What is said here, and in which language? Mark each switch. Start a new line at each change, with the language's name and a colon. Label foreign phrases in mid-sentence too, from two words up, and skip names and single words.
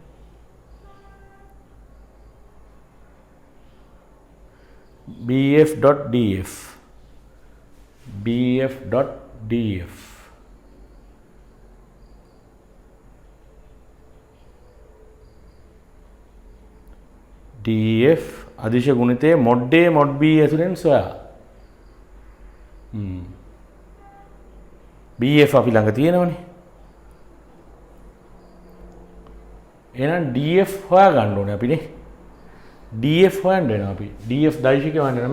English: BF.df BF.df DF
Sinhala: අදිශ ගුණිතයේ
English: mod A mod B
Sinhala: ඇතුලෙන් සොයා. BF අපි ළඟ තියෙනවනේ. එහෙනම් DF හොයා ගන්න ඕනේ අපිනේ. DF හොයන්න වෙනවා අපි. DF දෛශිකය හොයන්න වෙනවා.